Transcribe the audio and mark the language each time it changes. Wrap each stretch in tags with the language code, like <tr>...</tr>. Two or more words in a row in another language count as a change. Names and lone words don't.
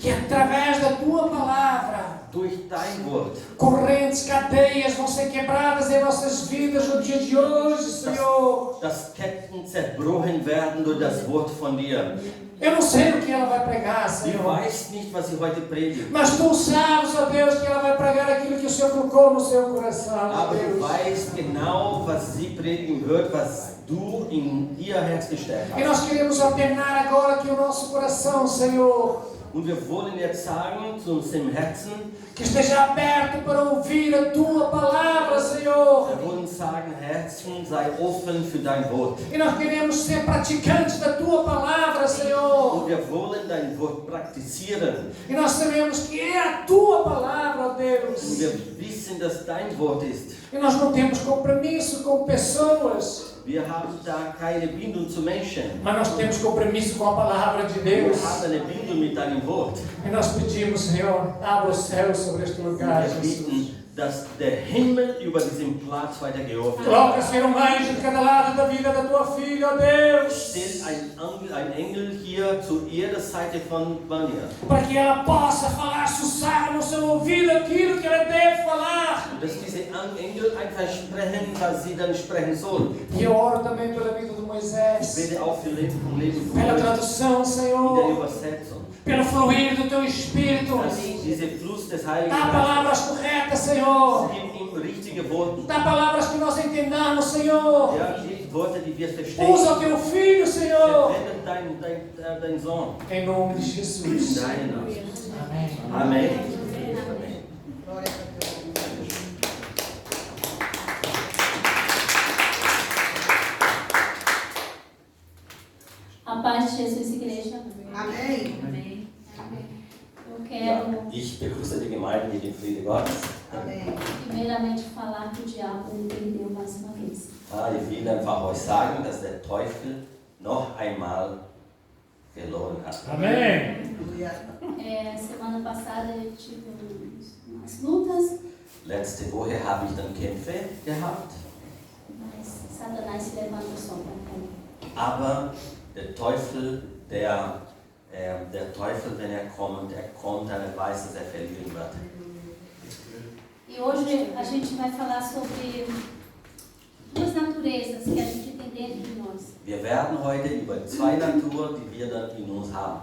<pt>Que através da tua palavra,</pt> <de>Durch dein Wort.</de> <pt>correntes, cadeias vão ser quebradas em nossas vidas no dia de hoje, Senhor.</pt> <de>Dass Ketten zerbrochen werden durch das Wort von dir.</de> <pt>Eu não sei o que ela vai pregar,</pt> <de>Ich</de> <pt>Senhor.</pt> <de>weiß nicht, was sie heute predigt.</de> <pt>Mas tu sabes, ó Deus, que ela vai pregar aquilo que o Senhor colocou no seu coração, ó</pt> <de>Aber du</de> <pt>Deus.</pt> <de>weißt genau, was sie predigen wird, was du in ihr Herz gesteckt</de> <pt>E</pt> <de>hast.</de> <pt>nós queremos ordenar agora que o nosso coração, Senhor,</pt> <de>Und wir wollen jetzt sagen zu unserem Herzen,</de> <pt>que esteja aberto para ouvir a tua palavra, Senhor.</pt> <de>wir wollen sagen, Herzen, sei offen für dein Wort.</de> <pt>E nós queremos ser praticantes da tua palavra, Senhor.</pt> <de>Und wir wollen dein Wort praktizieren.</de> <pt>E nós sabemos que é a tua palavra, ó</pt> <de>Und</de> <pt>Deus.</pt> <de>wir wissen, dass dein Wort ist.</de> <pt>E nós não temos compromisso com pessoas,</pt> <de>Wir haben da keine Bindung zu Menschen.</de> <pt>mas nós temos compromisso com a palavra de</pt> <de>Wir</de> <pt>Deus.</pt> <de>haben eine Bindung mit deinem Wort.</de> <pt>E nós pedimos, Senhor, abra o céu sobre este lugar,</pt> <de>Wir</de> <pt>Jesus.</pt> <de>bitten, dass der Himmel über diesem Platz weiter geöffnet</de> <pt>Coloca,</pt> <de>wird.</de> <pt>Senhor, anjo de cada lado da vida da tua filha, ó Deus.</pt> <de>Steht ein Engel hier zu ihrer Seite von Vânia.</de> <pt>Para que ela possa falar, sussurrar no seu ouvido aquilo que ela deve falar.</pt> <de>Und dass diese Engel einfach sprechen, was sie dann sprechen soll.</de> <pt>E eu oro também pela vida do</pt> <de>Ich</de> <pt>Moisés,</pt> <de>bete auch für Leben vom Leben von</de> <pt>pela</pt> <de>Mose,</de> <pt>tradução,</pt> <de>in der</de> <pt>Senhor,</pt> <de>Übersetzung.</de> <pt>pelo fluir do teu Espírito.</pt> <de>Dass dieser Fluss des Heiligen</de> <pt>Dá</pt> <de>Geistes</de> <pt>palavras corretas, Senhor.</pt> <de>gibt ihm richtige Worte.</de> <pt>Dá palavras que nós entendamos, Senhor.</pt> <de>Ja, die Worte, die wir verstehen.</de> <pt>Usa o teu filho, Senhor.</pt> <de>Verwende dein Sohn.</de> <pt>Em nome de</pt> <de>In</de> <pt>Jesus.</pt> <de>deinem Namen.</de> <pt>Amém.</pt> <de>Amen.</de> <pt>A paz de Jesus, igreja. Amém. Amém. Eu</pt> <de>Ja,</de> <pt>quero</pt> <de>ich begrüße die Gemeinde mit dem Friede Gottes.</de> <pt>Amém. primeiramente falar que o diabo me perdeu mais uma vez.</pt> <de>Ich will einfach euch sagen, dass der Teufel noch einmal verloren hat.</de> <pt>Amém. Aleluia. Semana passada eu tive umas lutas</pt> <de>Letzte Woche habe ich dann Kämpfe gehabt,</de> <pt>Mas Satanás se levanta só para cair.</pt> <de>aber der Teufel, der Teufel, wenn er kommt, dann weiß, dass er verlieren wird.</de> <pt>E hoje a gente vai falar sobre duas naturezas que a gente tem dentro de nós.</pt> <de>Wir werden heute über zwei Naturen, die wir dann in uns haben.</de>